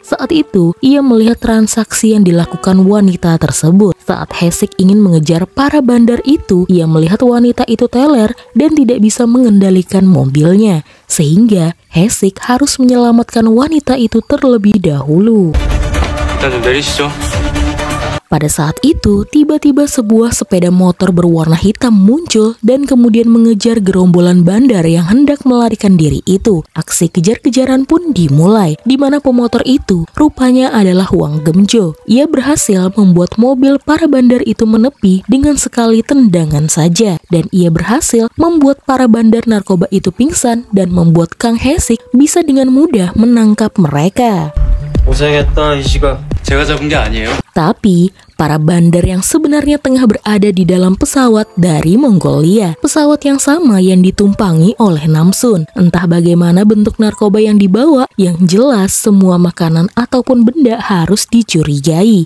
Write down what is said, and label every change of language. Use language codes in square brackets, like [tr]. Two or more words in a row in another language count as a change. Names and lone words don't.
[id] Saat itu, ia melihat transaksi yang dilakukan wanita tersebut. Saat Hesik ingin mengejar para bandar itu, ia melihat wanita itu teler dan tidak bisa mengendalikan mobilnya. Sehingga Hesik harus menyelamatkan wanita itu terlebih dahulu. [ko] 일단 좀 내리시죠. [id] Pada saat itu, tiba-tiba sebuah sepeda motor berwarna hitam muncul dan kemudian mengejar gerombolan bandar yang hendak melarikan diri itu. Aksi kejar-kejaran pun dimulai, di mana pemotor itu rupanya adalah Hwang Gemjo. Ia berhasil membuat mobil para bandar itu menepi dengan sekali tendangan saja, dan ia berhasil membuat para bandar narkoba itu pingsan dan membuat Kang Hesik bisa dengan mudah menangkap mereka. [ko] 고생했다 이시가. 제가 잡은 게 아니에요. [id] Tapi, para bandar yang sebenarnya tengah berada di dalam pesawat dari Mongolia. Pesawat yang sama yang ditumpangi oleh Namsun. Entah bagaimana bentuk narkoba yang dibawa, yang jelas semua makanan ataupun benda harus dicurigai.